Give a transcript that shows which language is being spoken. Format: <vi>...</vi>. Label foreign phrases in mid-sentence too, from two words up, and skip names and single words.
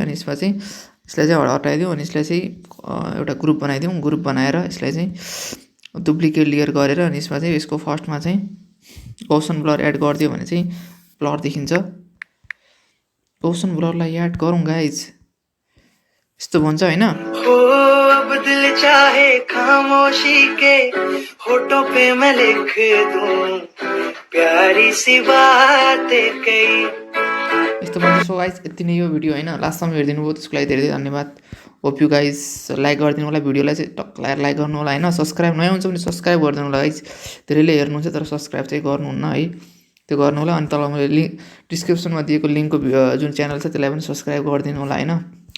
<ne>अनि यसमा चाहिँ यसलाई चाहिँ हटाइदिउँ, अनि यसलाई चाहिँ एउटा ग्रुप बनाइदिउँ। ग्रुप बनाएर यसलाई चाहिँ</ne> <en>duplicate layer</en> <ne>गरेर अनि यसमा चाहिँ यसको फर्स्टमा चाहिँ</ne> <en>Gaussian blur add</en> <ne>गरिदियो भने चाहिँ ब्लर देखिन्छ। गौसन ब्लरलाई एड गरौँ गाइज, यस्तो भन्छ होइन।</ne> <hi>अब दिल चाहे खामोशी के होठों पे मैं लिख दूं प्यारी सी बातें कई,</hi> <ne>यस्तो भन्छ।</ne> <en>so guys</en> <ne>यति नै यो भिडियो होइन, लास्टसम्म हेरिदिनु भयो त्यसको लागि धेरै धेरै धन्यवाद।</ne> <en>hope you guys</en> <ne>लाइक गरिदिनु होला, भिडियोलाई चाहिँ टक्क लाइक गर्नु होला होइन। सब्सक्राइब नयाँ हुन्छ भने सब्सक्राइब गरिदिनु होला गाइज। धेरैले हेर्नुहुन्छ तर सब्सक्राइब चाहिँ गर्नुहुन्न है, त्यो गर्नु होला। अनि तल मैले डिस्क्रिप्सनमा दिएको लिङ्कको जुन च्यानल छ त्यसलाई पनि सब्सक्राइब गरिदिनु होला होइन, मलाई देखाउनु होला।</ne>